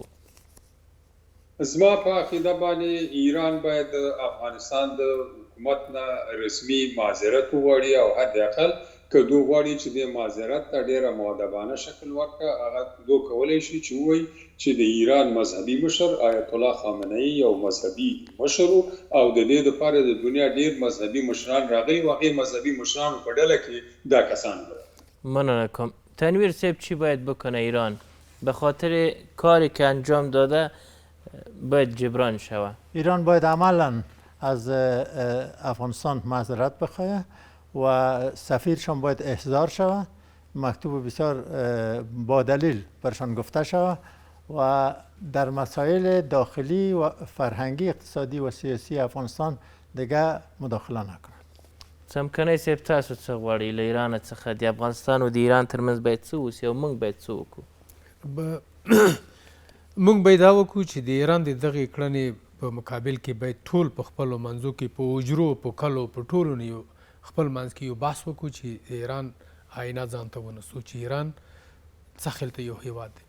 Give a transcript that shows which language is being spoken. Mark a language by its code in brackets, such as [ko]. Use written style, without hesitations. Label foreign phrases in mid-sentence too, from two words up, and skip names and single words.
[ps] زما په عقیده باندې ایران باید د افغانستان د حکومت نه رسمي معذرت وغواړي او حد اقل که دو غواړي چې د معذرت ته ډیره مؤدبانه شکل ورکړه، هغه دو کولی شي چې ووایي چې د ایران مذهبي مشر آیت الله خامنه‌ای یو مذهبي مشر او د دې دپاره د دنیا ډیر مذهبي مشران راغلي و، هغې مذهبي مشرانو په ډله کې دا کسان دي. مننه کوم. [fa] تنویر صاحب، چی باید بکنه ایران به خاطر کاری که انجام داده باید جبران شود؟ ایران باید عملا از افغانستان معذرت بخواهد و سفیرشان باید احضار شود، مکتوب بسیار با دلیل برشان گفته شود و در مسائل داخلی و فرهنگی، اقتصادی و سیاسی افغانستان دیگه مداخله نکنند. [ps] څمکنی صاحب، تاسو څه غواړئ له ایران څخه؟ د افغانستان او د ایران ترمنځ باید څه وسي او موږ باید څه وکړو؟ موږ باید دا وکړو چې د ایران د دغې کړنې په مقابل کې باید ټول په خپلو منځو کې په اجرو، په کلو، په ټولو نه یو خپل منځ کې یو بحث وکړو چې د ایران آینه ځان ته ونیسو چې ایران څه خلته یو هیواد دی.